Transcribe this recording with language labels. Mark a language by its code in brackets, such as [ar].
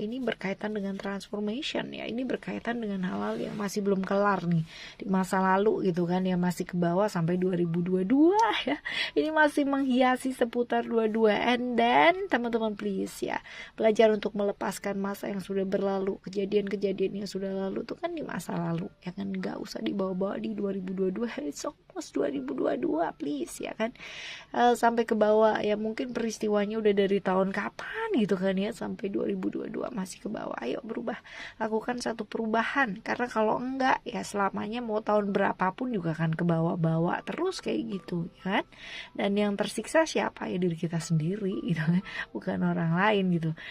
[id] Ini berkaitan dengan transformation ya. Ini berkaitan dengan hal-hal yang masih belum kelar nih di masa lalu gitu kan ya, masih ke bawah sampai 2022 ya. Ini masih menghiasi seputar 22. [en] And then [id] teman-teman please ya, belajar untuk melepaskan masa yang sudah berlalu. Kejadian-kejadian yang sudah lalu tuh kan di masa lalu ya kan, gak usah dibawa-bawa di 2022. [en] It's almost 2022 please [id] ya kan. Sampai ke bawah ya, mungkin peristiwanya udah dari tahun kapan gitu kan ya, sampai 2022 masih ke bawah. Ayo berubah, lakukan satu perubahan, karena kalau enggak ya selamanya mau tahun berapapun juga akan ke bawah-bawah terus kayak gitu kan. Dan yang tersiksa siapa? Ya diri kita sendiri gitu kan, bukan orang lain gitu.